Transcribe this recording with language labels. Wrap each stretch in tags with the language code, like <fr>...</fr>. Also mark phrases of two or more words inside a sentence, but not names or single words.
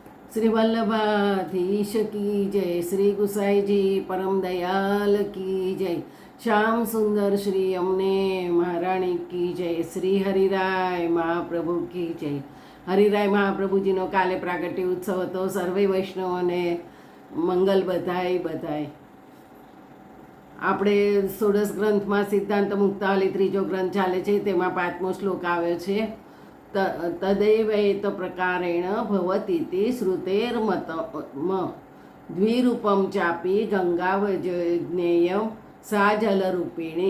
<hi>श्री वल्लभाधीश की जय, श्री गुसाई जी परम दयाल की जय, श्याम सुंदर श्री अमने महाराणी की जय, श्री हरिराय महाप्रभु की जय।</hi> <gu>હરિરાય મહાપ્રભુજીનો કાલે પ્રાગટ્ય ઉત્સવ હતો. સર્વે વૈષ્ણવોને મંગલ બધાય બધાય. આપણે ષોડશ ગ્રંથમાં સિદ્ધાંત મુક્તાવલી ત્રીજો ગ્રંથ ચાલે છે, તેમાં 5મો શ્લોક આવ્યો છે.</gu> <sa>तदैवेत प्रकारेण भवतीति श्रुतेर्मतम द्विरूपम चापी गंगावज्ञेयम सा जलरूपिणी.</sa>